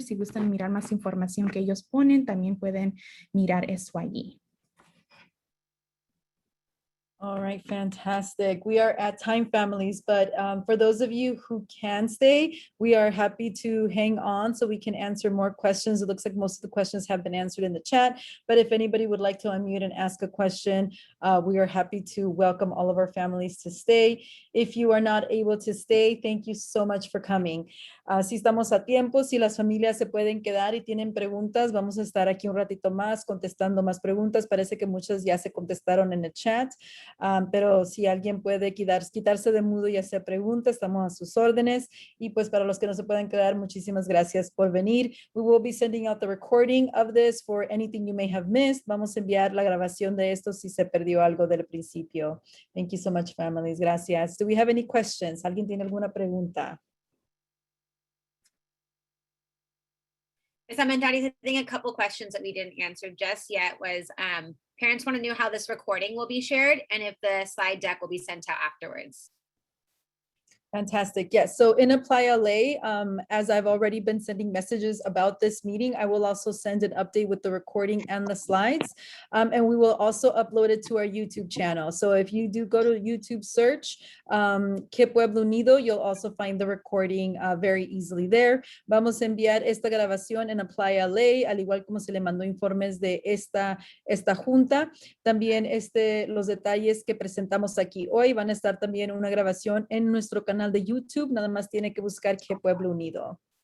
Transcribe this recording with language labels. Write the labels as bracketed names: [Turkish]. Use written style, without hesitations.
[Spanish] Si gustan mirar más información que ellos ponen, también pueden mirar eso allí. [English] All right, fantastic. We are at time, families, but for those of you who can stay, we are happy to hang on so we can answer more questions. It looks like most of the questions have been answered in the chat, but if anybody would like to unmute and ask a question, we are happy to welcome all of our families to stay. If you are not able to stay, thank you so much for coming. [Spanish] Si estamos a tiempo, si las familias se pueden quedar y tienen preguntas, vamos a estar aquí un ratito más contestando más preguntas. Parece que muchas ya se contestaron en el chat. Pero si alguien puede quitarse de mudo y hacer preguntas, estamos a sus órdenes. Y pues para los que no se pueden quedar, muchísimas gracias por venir. [English] We will be sending out the recording of this for anything you may have missed. [Spanish] Vamos a enviar la grabación de esto si se perdió algo del principio. [English] Thank you so much, families. Gracias. Do we have any questions? [Spanish] ¿Alguien tiene alguna pregunta? [English] I think a couple questions that we didn't answer just yet was parents want to know how this recording will be shared and if the slide deck will be sent out afterwards. Fantastic. Yes. So in Apply LA, as I've already been sending messages about this meeting, I will also send an update with the recording and the slides. And we will also upload it to our YouTube channel. So if you do go to YouTube search, KIPP Pueblo Unido, you'll also find the recording very easily there. [Spanish] Vamos a enviar esta grabación en Apply LA, al igual como se le mandó informes de esta junta. También los detalles que presentamos aquí hoy van a estar también una grabación en nuestro canal de YouTube. Nada más tiene que buscar KIPP Pueblo Unido.